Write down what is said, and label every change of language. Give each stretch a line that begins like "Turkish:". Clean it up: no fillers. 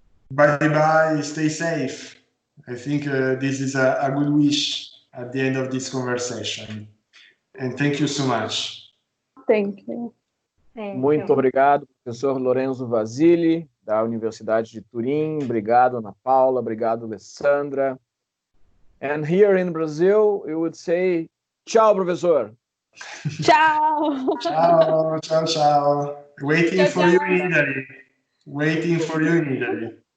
English: Bye-bye, stay safe. I think this is a good wish at the end of this conversation. And thank you so much. Thank you.
Portuguese: Muito obrigado, professor Lorenzo Vasile, da Universidade de Turim. Obrigado, Ana Paula. Obrigado, Lessandra.
English: And here in Brazil, we would say,
Portuguese: tchau, professor.
Italian: Ciao. Ciao, ciao, ciao.
English: Waiting for
Italian: ciao.
English: you in Italy. Waiting for you in Italy.